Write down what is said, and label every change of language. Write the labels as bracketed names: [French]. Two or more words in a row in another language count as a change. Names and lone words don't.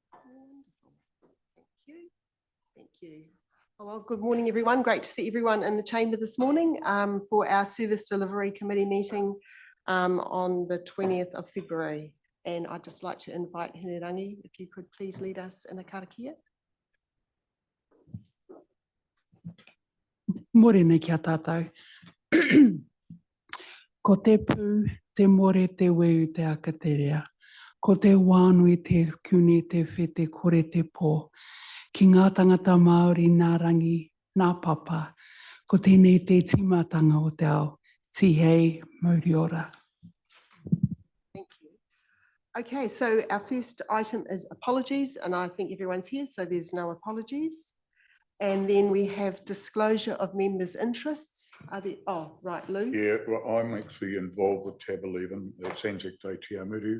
[English] Wonderful. Thank you. Thank you. Oh, well, good morning, everyone. Great to see everyone in the chamber this morning for our Service Delivery Committee meeting on the 20th of February. And I'd just like to invite Hinerangi, if you could please lead us in a karakia. [Māori] Morena kia tātou. Ko te pū, te more te weu te akaterea. Ko te wānui te kune te whete kore te pō. Ki ngā tangata Māori nā rangi, nā papa. Ko tēnei te timatanga o te ao. Tihei Moriora. [English] Thank you. Okay, so our first item is apologies, and I think everyone's here, so there's no apologies. And then we have disclosure of members' interests. Are there, oh, right, Lou? Yeah, well, I'm actually involved with tab 11, Sanzac Day Te Amuru.